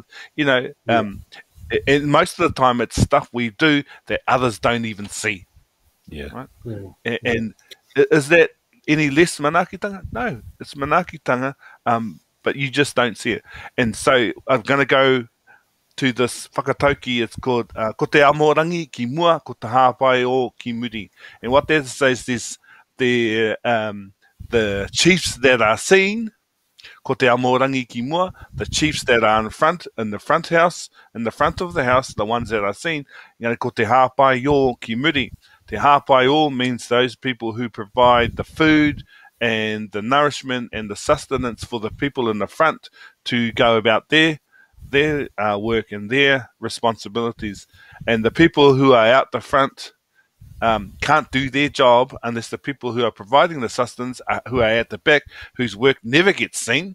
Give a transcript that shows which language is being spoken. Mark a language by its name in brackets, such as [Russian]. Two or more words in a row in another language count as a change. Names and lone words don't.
[English] And most of the time it's stuff we do that others don't even see. Yeah. Right? Yeah. And is that any less manaakitanga? No, it's manaakitanga, but you just don't see it. And so I'm going to go to this whakatauki. It's called [Māori] Ko Te Ao Māori ki mua, ko te hāpai o ki muri. [English] And what that says is the chiefs that are seen, [Māori] Ko Te Ao Māori ki mua, [English] the chiefs that are in the front house, in the front of the house, the ones that are seen, [Māori] ko te hāpai o ki muri. Te hāpai o [English] means those people who provide the food and the nourishment and the sustenance for the people in the front to go about their work and their responsibilities. And the people who are out the front can't do their job unless the people who are providing the sustenance, who are at the back, whose work never gets seen.